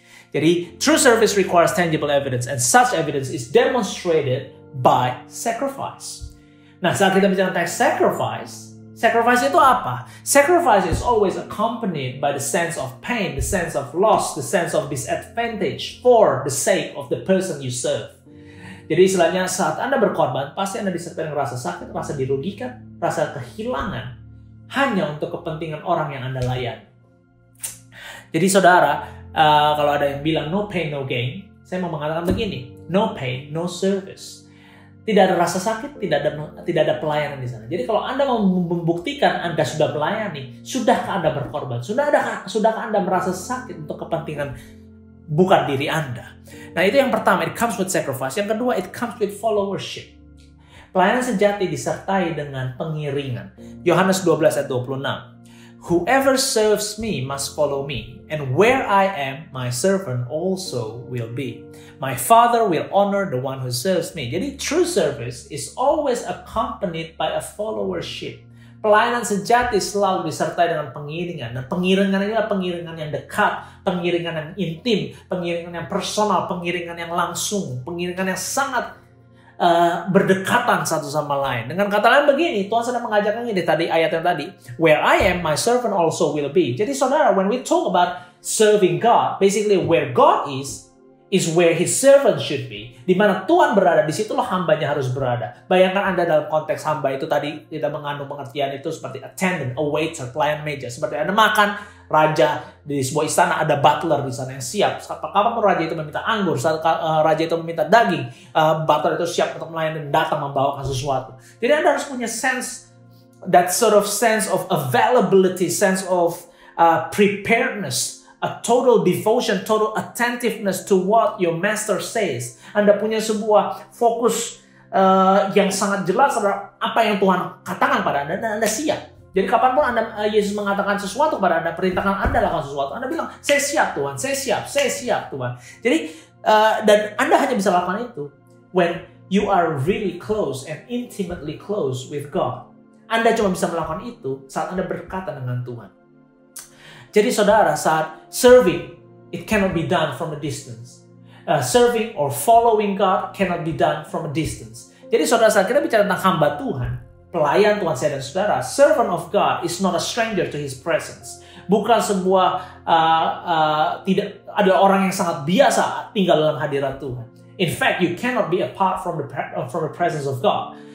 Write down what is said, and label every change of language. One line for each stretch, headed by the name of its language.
English: Jadi true service requires tangible evidence, and such evidence is demonstrated by sacrifice.
Indonesian: Nah, saat kita bicara tentang sacrifice itu apa?
English: Sacrifice is always accompanied by the sense of pain, the sense of loss, the sense of disadvantage for the sake of the person you serve.
Indonesian: Jadi istilahnya saat Anda berkorban, pasti Anda disertai dengan rasa sakit, rasa dirugikan, rasa kehilangan, hanya untuk kepentingan orang yang Anda layani. Jadi saudara, kalau ada yang bilang
English: no pain, no gain,
Indonesian: saya mau mengatakan begini,
English: no pain, no service.
Indonesian: Tidak ada rasa sakit, tidak ada pelayanan di sana. Jadi kalau Anda mau membuktikan Anda sudah melayani, sudahkah Anda berkorban? Sudahkah Anda merasa sakit untuk kepentingan bukan diri Anda? Nah itu yang pertama,
English: it comes with sacrifice.
Indonesian: Yang kedua,
English: it comes with followership.
Indonesian: Pelayanan sejati disertai dengan pengiringan.
English: Yohanes 12:26. Whoever serves me must follow me, and where I am, my servant also will be. My Father will honor the one who serves me. Jadi true service is always accompanied by a followership.
Indonesian: Pelayanan sejati selalu disertai dengan pengiringan. Dan pengiringan ini adalah pengiringan yang dekat, pengiringan yang intim, pengiringan yang personal, pengiringan yang langsung, pengiringan yang sangat berdekatan satu sama lain. Dengan kata lain begini, Tuhan sedang mengajarkan ini tadi ayat yang tadi,
English: where I am, my servant also will be.
Indonesian: Jadi saudara,
English: when we talk about serving God, basically where God is where His servant should be.
Indonesian: Di mana Tuhan berada, disitulah hambanya harus berada. Bayangkan Anda dalam konteks hamba itu tadi tidak mengandung pengertian itu seperti
English: attendant, a waiter,
Indonesian: pelayan meja. Seperti Anda makan, raja di sebuah istana ada butler di sana yang siap. Kapanpun raja itu meminta anggur, saat raja itu meminta daging, butler itu siap untuk melayani dan datang membawakan sesuatu. Jadi Anda harus punya
English: that sort of sense of availability, sense of preparedness, a total devotion, total attentiveness to what your master says.
Indonesian: Anda punya sebuah fokus yang sangat jelas terhadap apa yang Tuhan katakan pada Anda dan Anda siap. Jadi kapanpun Yesus mengatakan sesuatu kepada Anda, perintahkan Anda lakukan sesuatu, Anda bilang, saya siap Tuhan, saya siap Tuhan. Jadi, dan Anda hanya bisa lakukan itu
English: when you are really close and intimately close with God.
Indonesian: Anda cuma bisa melakukan itu saat Anda berkata dengan Tuhan. Jadi saudara, saat
English: serving, it cannot be done from a distance. Serving or following God cannot be done from a distance.
Indonesian: Jadi saudara, saat kita bicara tentang hamba Tuhan, pelayan Tuhan saya dan saudara,
English: servant of God is not a stranger to His presence.
Indonesian: Bukan sebuah tidak ada orang yang sangat biasa tinggal dalam hadirat Tuhan.
English: In fact, you cannot be apart from the presence of God.